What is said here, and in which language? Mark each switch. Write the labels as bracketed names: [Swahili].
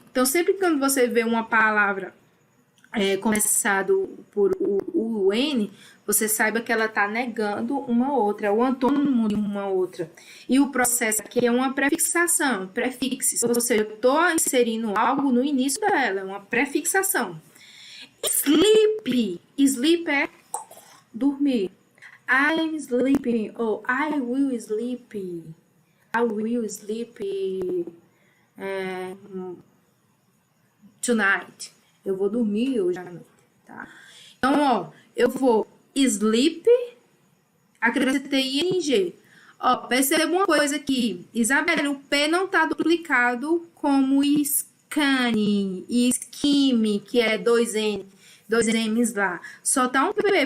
[Portuguese] Então, sempre que quando você vê uma palavra começado por o N, você saiba que ela está negando uma outra, é o antônimo de uma outra. E o processo aqui é uma prefixação, prefixo, ou seja, eu estou inserindo algo no início dela, é uma prefixação. Sleep, sleep é dormir. [English] I'm sleeping, ou I will sleep, I will sleep tonight. [Portuguese] Eu vou dormir hoje à noite, tá? Então, ó, eu vou sleep, acrescentei ing. Ó, perceba uma coisa aqui. Isabela, o P não tá duplicado como scanning e scheme, que é dois M's lá. Só tá um P.